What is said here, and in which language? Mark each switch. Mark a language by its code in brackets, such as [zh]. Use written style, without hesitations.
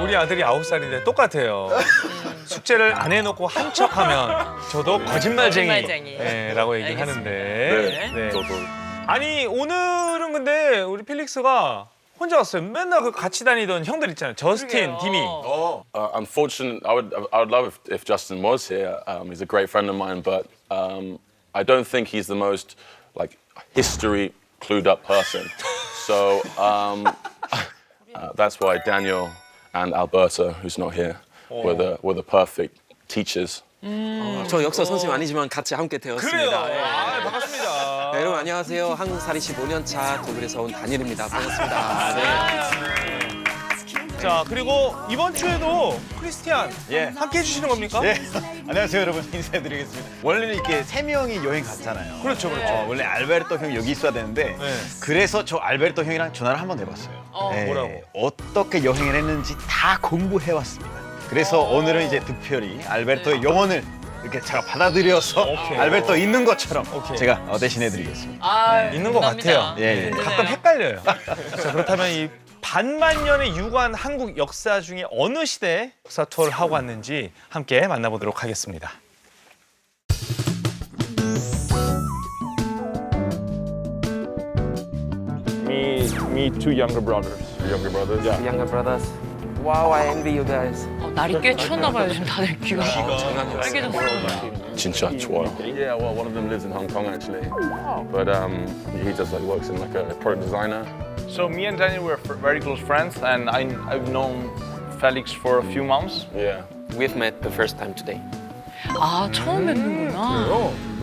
[ko] 우리 아들이 9살인데 똑같아요. 숙제를 안 해놓고 한 척하면 저도 거짓말쟁이라고 얘기를 하는데. 네. 저도. 아니 오늘은 근데 우리 필릭스가 혼자 왔어요. 맨날 그 같이 다니던 형들 있잖아요. 저스틴, 그러게요. 디미. [en] Unfortunately, I would love if Justin was here. He's a great friend of mine, but I don't think he's the most like history clued up person. So that's why Daniel and Alberta, who's not here, were the perfect teachers. [ko] 저 역사 선생님 아니지만 같이 함께 되었습니다. 그래요. 예. 아, 반갑습니다. 네, 여러분 안녕하세요. 한국살이 15년 차 독일에서 온 다니엘입니다. 반갑습니다. 자 그리고 이번 주에도 크리스티안 예. 함께 해주시는 겁니까? 예. 안녕하세요, 여러분. 인사드리겠습니다. 원래는 이렇게 3명이 여행 갔잖아요. 그렇죠. 원래 알베르토 형이 여기 있어야 되는데 그래서 저 알베르토 형이랑 전화를 한번 해봤어요. 뭐라고? 어떻게 여행을 했는지 다 공부해왔습니다. 그래서 오늘은 이제 특별히 알베르토의 영혼을 이렇게 제가 받아들여서 알베르토 있는 것처럼 제가 대신해드리겠습니다. 있는 것 같아요. 예. 가끔 헷갈려요. 자 그렇다면 이 반만년에 유관 한국 역사 중에 어느 시대 역사 투어를 하고 왔는지 함께 만나보도록 하겠습니다. [en] Me two younger brothers. Younger brothers. Yeah. Younger brothers. Wow, I envy you guys. [ko] 날이 꽤 추웠나 봐요. 지금 다들 귀가 빨개졌어요. 진짜 좋아요. [en] Yeah, well, one of them lives in Hong Kong actually, but he just like works in like a product designer. So me and Daniel were very close friends, and I've known Felix for a few months. Yeah. We've met the first time today. [ko] 아, 처음 뵙는구나.